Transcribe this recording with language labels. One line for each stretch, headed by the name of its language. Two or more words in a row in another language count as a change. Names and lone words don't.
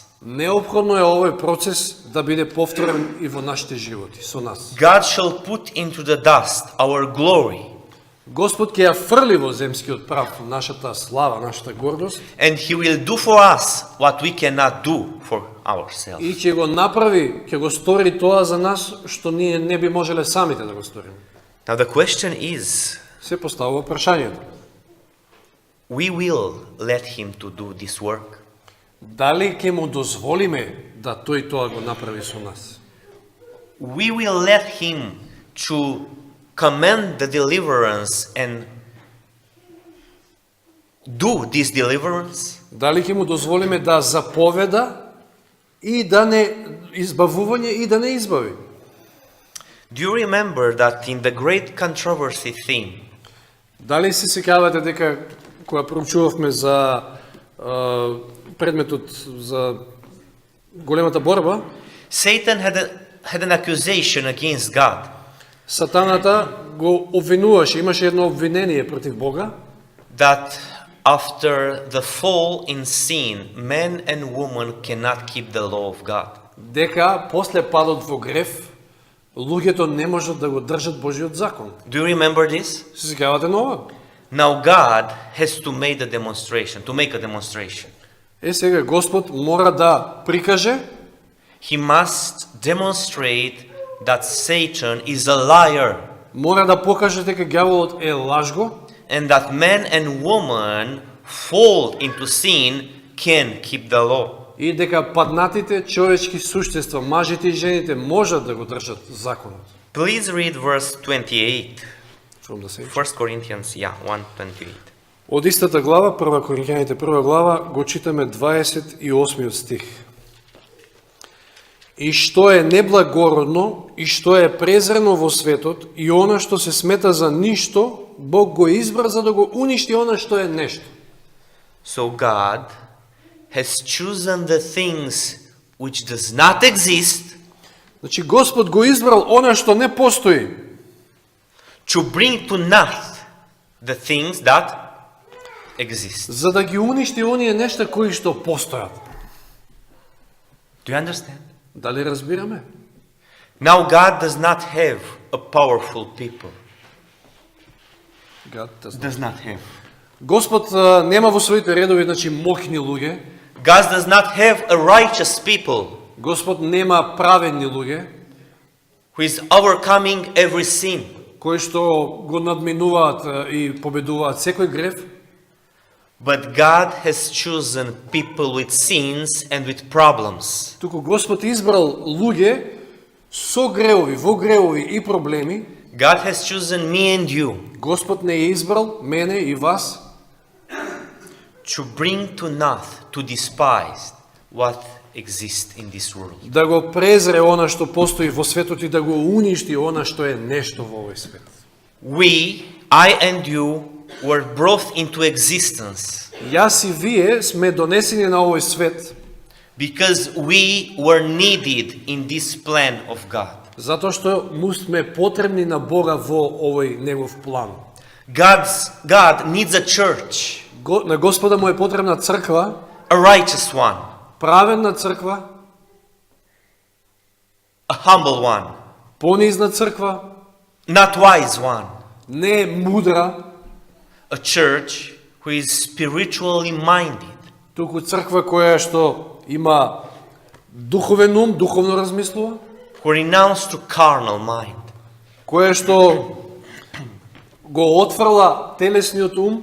Macedonian: неопходно е овој процес да биде повторен и во нашите животи, со нас.
English: God shall put into the dust our glory,
Macedonian: Господ ќе ја фрли во земскиот прав нашата слава, нашата гордост
English: and He will do for us what we cannot do for ourselves.
Macedonian: и ќе го направи, ќе го стори тоа за нас што ние не би можеле самите да го сториме.
English: Now the question is,
Macedonian: Се поставува прашањето.
English: we will let Him to do this work?
Macedonian: Дали ќе му дозволиме да тој тоа го направи со нас?
English: We will let Him to command the deliverance and do this deliverance?
Macedonian: Дали ќе му дозволиме да заповеда и да не избавување и да не избави?
English: Do you remember that in the great controversy theme,
Macedonian: Дали се сеќавате дека кога проучувавме за предметот за големата борба,
English: Satan had an accusation against God
Macedonian: Сатаната го обвинуваше, имаше едно обвинение против Бога,
English: that after the fall in sin, man and woman cannot keep the law of God.
Macedonian: дека после падот во грев, луѓето не можат да го држат Божиот закон.
English: Do you remember this?
Macedonian: Се сеќавате на ова?
English: Now God has to make a demonstration.
Macedonian: Сега Господ мора да прикаже,
English: He must demonstrate that Satan is a liar
Macedonian: мора да покаже дека ѓаволот е лажго
English: and that man and woman fall into sin can keep the law.
Macedonian: и дека паднатите човечки суштества, мажите и жените, можат да го држат законот.
English: Please read verse 28. From the same. 1 Corinthians, 1:28.
Macedonian: Од истата глава, 1 Коринќаните 1 глава, го читаме 28 стих. И што е неблагородно, и што е презрено во светот, и она што се смета за ништо, Бог го избра за да го уништи она што е нешто.
English: So God has chosen the things which does not exist
Macedonian: Значи Господ го избрал она што не постои,
English: to bring to naught the things that exist.
Macedonian: за да ги уништи оние нешта кои што постојат.
English: Do you understand?
Macedonian: Дали разбираме?
English: Now God does not have a powerful people. Does not have.
Macedonian: Господ нема во своите редови, значи, моќни луѓе.
English: God does not have a righteous people
Macedonian: Господ нема праведни луѓе,
English: who is overcoming every sin.
Macedonian: кои што го надминуваат и победуваат секој грев.
English: But God has chosen people with sins and with problems.
Macedonian: Туку Господ избрал луѓе со греови, во греови и проблеми.
English: God has chosen me and you
Macedonian: Господ не е избрал мене и вас
English: to bring to naught, to despise what exists in this world.
Macedonian: да го презре она што постои во светот и да го уништи она што е нешто во овој свет.
English: We, I and you, were brought into existence
Macedonian: Јас и вие сме донесени на овој свет
English: because we were needed in this plan of God.
Macedonian: затоа што му сме потребни на Бога во овој негов план.
English: God needs a church,
Macedonian: На Господа му е потребна црква,
English: a righteous one,
Macedonian: праведна црква,
English: a humble one,
Macedonian: понизна црква,
English: not wise one,
Macedonian: не мудра,
English: a church who is spiritually minded,
Macedonian: туку црква која што има духовен ум, духовно размислува,
English: who renounced to carnal mind.
Macedonian: која што го отфрла телесниот ум